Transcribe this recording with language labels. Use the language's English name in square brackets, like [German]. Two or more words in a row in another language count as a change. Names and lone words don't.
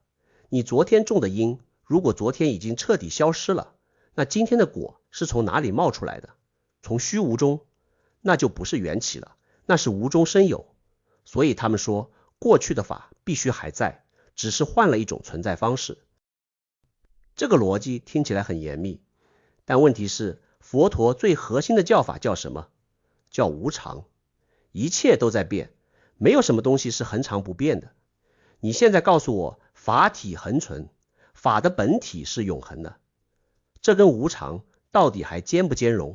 [Chinese] 你昨天種的因，如果昨天已經徹底消失了，那今天的果是從哪裡冒出來的？從虛無中，那就不是缘起了，那是無中生有。所以他們說，過去的法必須還在，只是換了一種存在方式。這個邏輯聽起來很嚴密，但問題是，佛陀最核心的教法叫什麼？叫無常。一切都在變，沒有什麼東西是恆常不變的。你現在告訴我，法體恆存，法的本體是永恆的，這跟無常到底還兼不兼容？